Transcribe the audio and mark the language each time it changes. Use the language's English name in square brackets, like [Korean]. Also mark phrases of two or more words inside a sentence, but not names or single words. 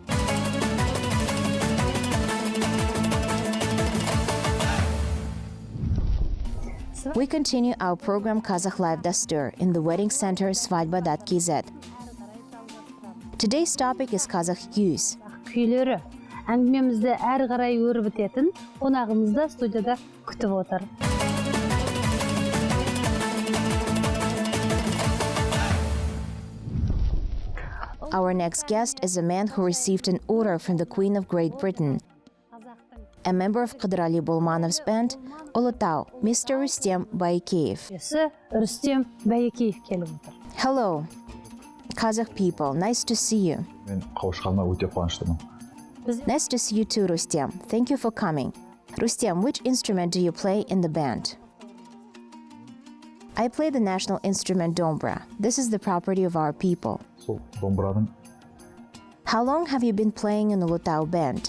[English] We continue our program Kazakh Live Dastur in the wedding center svadba.kz. Today's topic is Kazakh cues. [Kazakh] Күйлері әңгімемізді әрі қарай өріп бітетін қонағымызды студияда күтіп отыр. [English] Our next guest is a man who received an order from the Queen of Great Britain. A member of Qadrali Bolmanov's band, Ulytau, Mr. Rustam Baikeev. [Kazakh] Rustam Baikeev келіп отыр. [English] Hello, Kazakh people. Nice to see you. Nice to see you too, Rustam. Thank you for coming. Rustam, which instrument do you play in the band? I play the national instrument dombra. This is the property of our people. How long have you been playing in the Ulytau band?